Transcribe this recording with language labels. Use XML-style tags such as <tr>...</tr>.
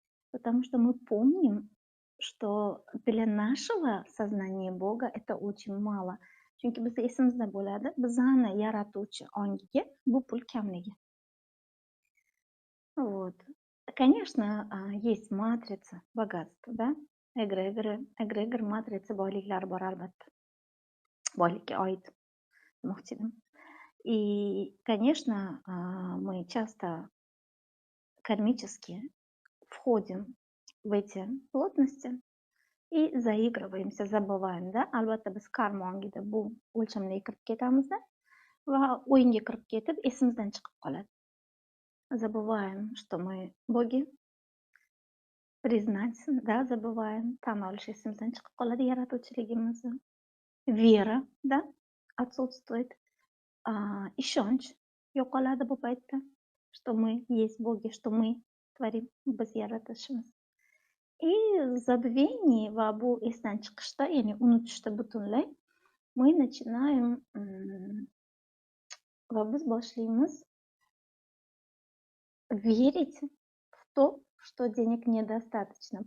<ru>Потому что мы помним, что для нашего сознания Бога это очень мало.</ru> <uz>Chunki bizda esimizda bo'ladi, bizani yaratuvchi ongiga bu pul kamligi.</uz> <ru>Вот. Конечно, есть матрица богатства, да?</ru> <uz>Эгрегор матрица boyliklari bor albatta. Boylikka oid demoqchi edim.</uz> <ru>И, конечно, мы часто кармически входим в эти плотности и заигрываемся, забываем, да?</ru> <uz>Albatta biz karma ongida bu o'lchamlarga kirib ketamizda va o'yinga kirib ketib esimizdan chiqib qoladi.</uz> <ru>Забываем, что мы боги, признать, да, забываем,</ru> <uz>tan olish esimizdan chiqib qoladi yaratuvchiligimizni.</uz> <ru>Вера, да, отсутствует.</ru> <uz>Ishonch yo'qoladi bu paytda,</uz> <ru>что мы есть боги, что мы tvorim,</ru> <uz>biz yaratishimiz.</uz> <ru>И в забвении</ru> <uz>va bu esdan chiqishda, ya'ni unutishda butunlay,</uz> <ru>мы начинаем</ru> <uz>va biz boshlaymiz</uz> <ru>верить в то, что денег недостаточно.</ru>